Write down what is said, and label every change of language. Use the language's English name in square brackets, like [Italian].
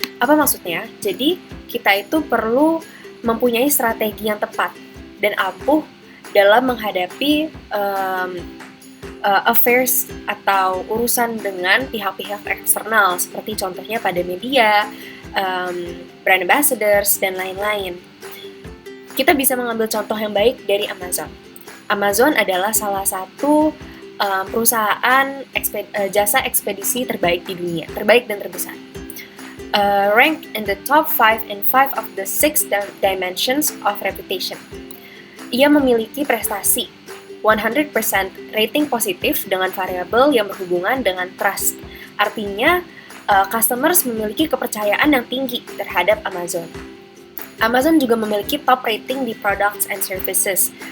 [Indonesian] Apa maksudnya? Jadi, kita itu perlu mempunyai strategi yang tepat dan ampuh dalam menghadapi affairs atau urusan dengan pihak-pihak eksternal, seperti contohnya pada media, brand ambassadors, dan lain-lain. Kita bisa mengambil contoh yang baik dari Amazon. Amazon adalah salah satu perusahaan jasa ekspedisi terbaik di dunia, terbaik dan terbesar. [English] Ranked in the top 5 and 5 of the 6 dimensions of reputation. [Indonesian] Ia memiliki prestasi 100% rating positif dengan variabel yang berhubungan dengan trust. Artinya, customers memiliki kepercayaan yang tinggi terhadap Amazon. Amazon juga memiliki top rating di [English] products and services.